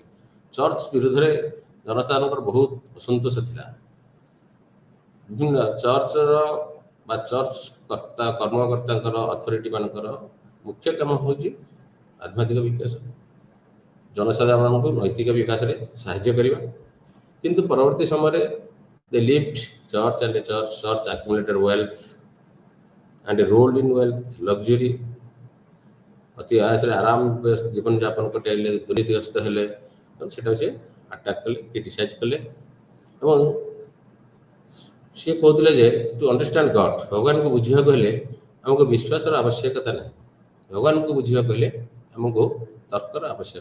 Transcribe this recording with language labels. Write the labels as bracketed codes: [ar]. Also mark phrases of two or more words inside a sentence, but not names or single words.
[or] ଚର୍ଚ୍ଚ ବିରୁଦ୍ଧରେ ଜନସାଧାରଣଙ୍କର ବହୁତ ଅସନ୍ତୋଷ ଥିଲା। ବିଭିନ୍ନ ଚର୍ଚ୍ଚର ବା ଚର୍ଚ୍ଚ କର୍ମକର୍ତ୍ତାଙ୍କର, ଅଥରିଟି ମାନଙ୍କର ମୁଖ୍ୟ କାମ ହେଉଛି ଆଧ୍ୟାତ୍ମିକ ବିକାଶ, ଜନସାଧାରଣଙ୍କୁ ନୈତିକ ବିକାଶରେ ସାହାଯ୍ୟ କରିବା। କିନ୍ତୁ ପରବର୍ତ୍ତୀ ସମୟରେ [en] they lived church and church accumulated wealth and rolled in wealth, luxury, [or] ଅତି ଆୟସରେ ଆରାମ ଜୀବନଯାପନ କଟାଇଲେ, ଦୁର୍ନୀତିଗ୍ରସ୍ତ ହେଲେ। ସେଟାକୁ ସେ ଆଟାକ୍ କଲେ, କ୍ରିଟିସାଇଜ୍ କଲେ। ଏବଂ ସିଏ କହୁଥିଲେ ଯେ [en] to understand God, [or] ଭଗବାନଙ୍କୁ ବୁଝିବାକୁ ହେଲେ ଆମକୁ ବିଶ୍ୱାସର ଆବଶ୍ୟକତା ନାହିଁ, ଭଗବାନଙ୍କୁ ବୁଝିବାକୁ ହେଲେ ଆମକୁ ତର୍କର ଆବଶ୍ୟକ।